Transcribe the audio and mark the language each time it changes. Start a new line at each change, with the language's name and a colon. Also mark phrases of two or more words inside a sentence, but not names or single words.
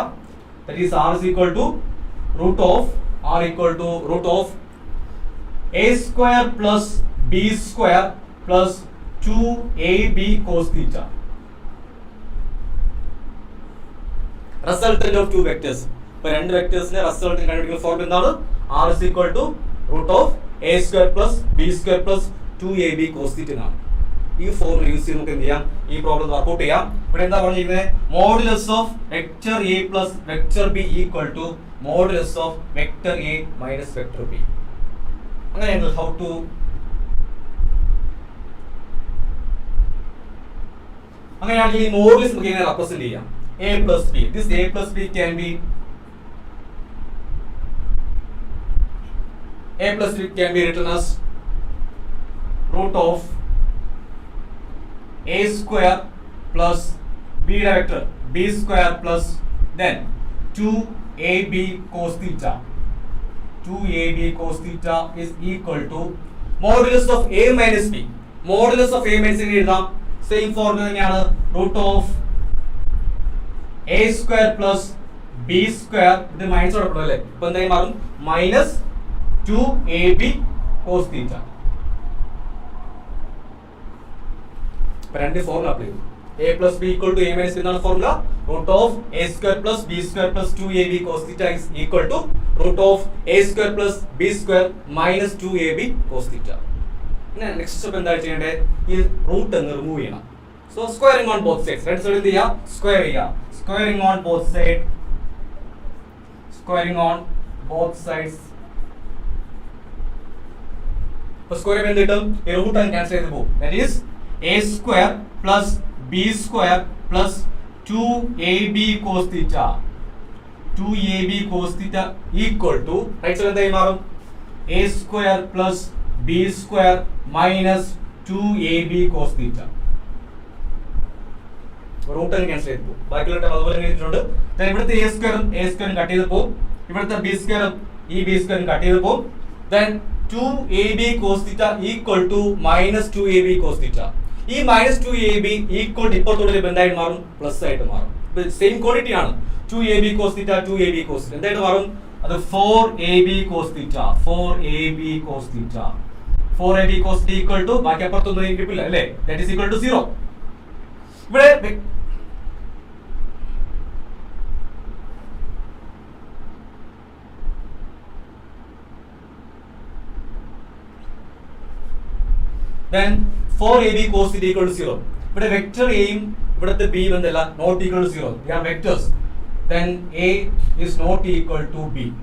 English: That is r is equal to root of a square plus b square plus 2ab cos theta. Resultant of two vectors.
Malayalam: ഇപ്പോൾ രണ്ട് വെക്ടേഴ്സിന്റെ റിസൾട്ട് കണ്ടുപിടിക്കുന്ന ഫോർമുല എന്താണ്?
English: r is equal to root of a square plus b square plus 2ab cos theta എന്നാണ്.
Malayalam: ഈ ഫോർമുല യൂസ് ചെയ്ത് നമുക്ക് എന്ത് ചെയ്യാം? ഈ
English: problem workout
Malayalam: ചെയ്യാം. ഇവിടെ എന്താ പറഞ്ഞിരിക്കുന്നത്?
English: modulus of vector A plus vector B equal to modulus of vector A minus vector B.
Malayalam: അങ്ങനെയാണെങ്കിൽ
English: how to
Malayalam: അങ്ങനെയാണെങ്കിൽ ഈ മോഡുലസ് നമുക്ക് എങ്ങനെ റെപ്രസെന്റ് ചെയ്യാം?
English: A plus B, this A plus B can be written as root of a square plus b vector b square plus then 2ab cos theta. 2ab cos theta is equal to modulus of a minus b. Modulus of a minus b
Malayalam: എഴുതാം. സെയിം ഫോർമുല തന്നെയാണ്.
English: root of a square plus b square,
Malayalam: ഇത് മൈനസ് കൊടുക്കണം അല്ലേ? ഇപ്പൊ എന്തായി മാറും?
English: മൈനസ് 2ab cos theta.
Malayalam: രണ്ട്
English: formula apply
Malayalam: ചെയ്തു.
English: a plus b equal to a minus b
Malayalam: എന്നാണ് ഫോർമുല.
English: root of a square plus b square plus 2ab cos theta is equal to root of a square plus b square minus 2ab cos theta.
Malayalam: പിന്നെ
English: next step
Malayalam: എന്താ ചെയ്യേണ്ടത്? ഈ റൂട്ട് അങ്ങ് റിമൂവ് ചെയ്യണം.
English: so squaring on both sides.
Malayalam: രണ്ട് സൈഡിൽ എന്ത് ചെയ്യാം? സ്ക്വയർ ചെയ്യാം.
English: squaring on both side. squaring on both sides.
Malayalam: അപ്പോൾ സ്ക്വയർ എന്ത് കിട്ടും? ഈ റൂട്ട് അങ്ങ് ക്യാൻസൽ ചെയ്ത് പോകും.
English: that is a square plus b square plus 2ab cos theta. 2ab cos theta equal to
Malayalam: റൈറ്റ് സൈഡ് എന്തായി മാറും?
English: a square plus b square minus 2ab cos theta.
Malayalam: റൂട്ട് അങ്ങ് ക്യാൻസൽ ചെയ്ത് പോകും. ബാക്കിയുള്ള ടേം അതുപോലെ തന്നെ എഴുതിയിട്ടുണ്ട്. ഇവിടുത്തെ
English: a square
Malayalam: കട്ട് ചെയ്ത് പോകും. ഇവിടുത്തെ
English: b square
Malayalam: ഈ
English: b square
Malayalam: കട്ട് ചെയ്ത് പോകും.
English: then 2ab cos theta equal to minus 2ab cos theta.
Malayalam: ഈ മൈനസ് 2ab ഈക്വൽ ഇപ്പുറത്തോടെ ബന്ധമായിട്ട് മാറും, പ്ലസ് ആയിട്ട് മാറും.
English: same quantity
Malayalam: ആണ്.
English: 2ab cos theta 2ab cos theta
Malayalam: എന്തായിട്ട് മാറും?
English: അത് 4ab cos theta 4ab cos theta 4ab cos theta equal to
Malayalam: ബാക്കി അപ്പുറത്തൊന്നും ഇരിപ്പില്ല അല്ലേ?
English: that is equal to 0. ഇവിടെ then 4ab cos theta equal to 0.
Malayalam: ഇവിടെ വെക്ടർ എയും ഇവിടുത്തെ ബി എന്തല്ല
English: not equal to
Malayalam: 0.
English: they are vectors. then a is not equal to b.